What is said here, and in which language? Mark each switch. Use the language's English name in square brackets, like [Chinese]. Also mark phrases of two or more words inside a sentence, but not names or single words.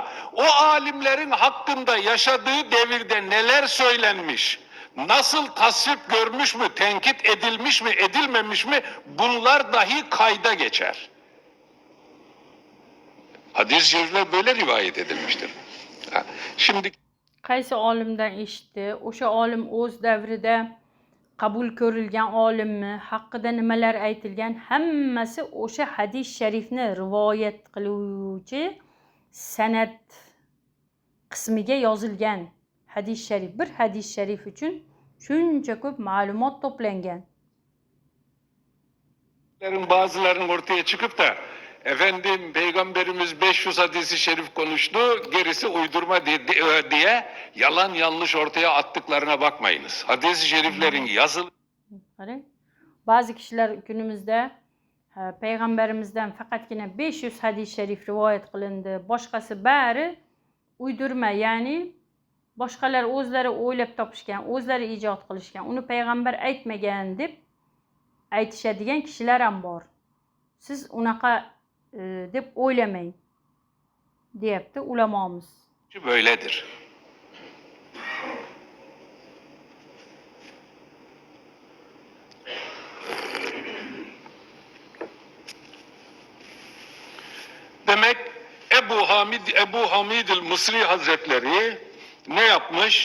[Turkish] O alimlerin hakkında yaşadığı devirde neler söylenmiş, nasıl tasvip görmüş mü, tenkit edilmiş mi, edilmemiş mi, bunlar dahi kayda geçer. Hadis-i şerifler böyle rivayet edilmiştir. Şimdi [Uzbek] Qaysi olimdan eshitdi? O'sha olim o'z davrida qabul ko'rilgan olimmi, haqida nimalar aytilgan, hammasi o'sha hadis sharifni rivoyat qiluvchi sanad qismiga yozilgan. Hadis sharif, bir hadis sharif uchun shuncha ko'p ma'lumot to'plangan. [Turkish] Bazılarının ortaya çıkıp da efendim Peygamberimiz 500 hadisi şerif konuştu, gerisi uydurma diye yalan yanlış ortaya attıklarına bakmayınız. Hadis-i şeriflerin yazılı... [Uzbek] Bazı kişiler günümüzde Peygamberimizden faqatgina 500 hadis sharif rivoyat qilindi, boshqasi bari uydurma, ya'ni boshqalar o'zlari o'ylab topishgan, o'zlari ijod qilishgan, uni payg'ambar aytmagan deb aytishadigan kishilar ham bor. Siz unaqa deb o'ylamang, deyapti ulamomiz. [Turkish] Böyledir. Demek Ebu Hamid el-Mısri Hazretleri ne yapmış?